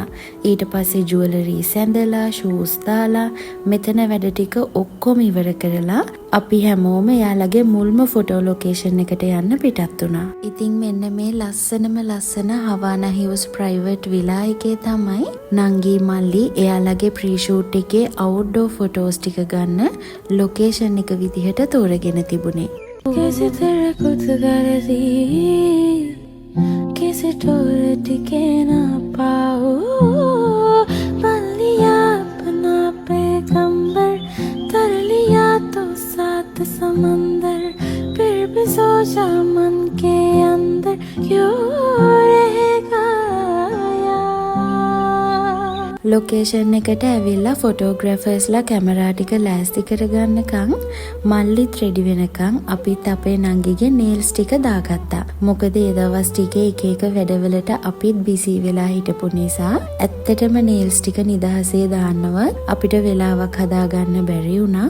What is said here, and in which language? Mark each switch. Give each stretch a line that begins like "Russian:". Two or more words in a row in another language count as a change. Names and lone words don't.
Sinhala: ඊට පස්සේ ජුවලරිස් ඇඳලා ෂූස් දාලා මෙතන වැඩ ටික ඔක්කොම ඉවර කරලා අපි හැමෝම එයාලගේ මුල්ම
English: photo location
Sinhala: එකට යන්න පිටත් වුණා. ඉතින් මෙන්න මේ ලස්සන හවානා හිව්ස්
English: private villa
Sinhala: එකේ තමයි නංගි මල්ලි එයාලගේ
English: pre shoot
Sinhala: එකේ
English: outdoor photos
Sinhala: ටික ගන්න ලොකේෂන් එක විදිහට තෝරගෙන තිබුණේ.
Hindi: कैसे तेरे खुद गर्जी किसी टोर टिके ना पाओ बन लिया अपना पैगंबर तर लिया तो सात समंदर फिर भी सोचा मन के अंदर क्यों रहेगा
Sinhala: ලොකේෂන් එකට ඇවිල්ලා ෆොටෝග්‍රැෆර්ස්ලා කැමරා ටික ලෑස්ති කරගන්නකම් මල්ලිත් රෙඩි වෙනකම් අපිත් අපේ නංගිගේ නේල්ස් ටික දාගත්තා. මොකද ඒ දවස් ටිකේ එක එක වැඩවලට අපිත් බිසි වෙලා හිටපු නිසා ඇත්තටම නේල්ස් ටික නිදහසේ දාන්නවත් අපිට වෙලාවක් හදාගන්න බැරි වුණා.